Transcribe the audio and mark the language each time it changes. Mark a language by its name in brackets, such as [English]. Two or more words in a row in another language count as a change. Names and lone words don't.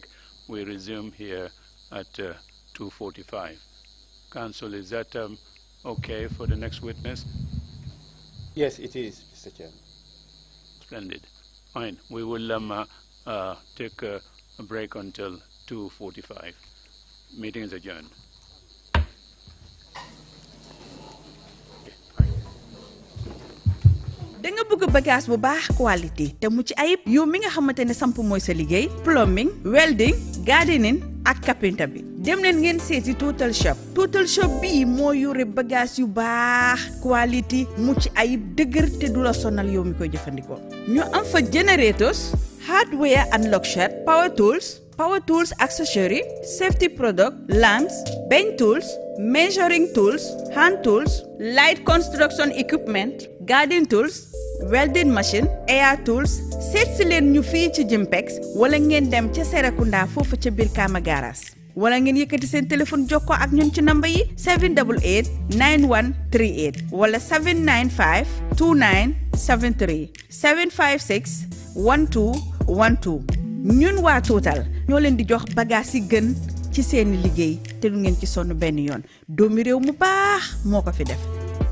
[English] We resume here at 2:45. Counsel, is that okay for the next witness? Yes, it is, Mr. Chairman. Splendid. Fine. We will take a break until 2:45. Meeting is adjourned. [Wolof] da nga bëgg bagage bu baax qualité te mu ci ayib yow mi nga xamantene samp mooy sa liggéey [English] plumbing welding gardening [Wolof] ak carpenter bi dem leen ngeen seeti Total Shop. Total Shop bi moo yore bagage yu baax qualité mu ci ayib dëgër te du la sonal yow mi koy jëfandikoo ñu am fa [English] generators hardware and luxury power tools accessory safety product lamps bench tools measuring tools hand tools light construction equipment garden tools welding machine air tools [Wolof] seet si leen ñu fii ci Jimpex wala ngeen dem ca Serekunda foofu ca biir Kama Garage wala ngeen yëkkati seen téléphone jokkoo ak ñun ci number yi 788 9138 wala 795 2973 756 1212 ñun waa Total ñoo leen di jox bagage yi gën ci seeni liggéey te du ngeen ci sonn benn yoon doomi réew mu baax moo ko fi def